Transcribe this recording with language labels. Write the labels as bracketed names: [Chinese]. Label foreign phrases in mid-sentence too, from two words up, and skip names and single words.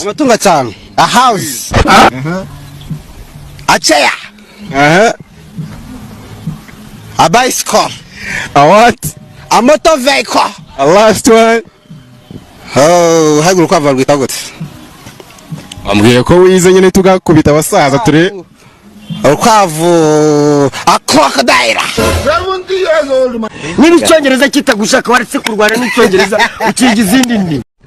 [Kinyarwanda] Amatungo atanu. [English] A house. A chair. A bicycle. A what? A motor vehicle. last one. [Kinyarwanda] Haguruka urukwavu rwita gute? Wambwiye ko wize nyine tugakubita abasaza ture. Urukwavu crocodile. Niba icyongereza kitagushaka waretse kurwana n'icyongereza ukiga izindi ndimi.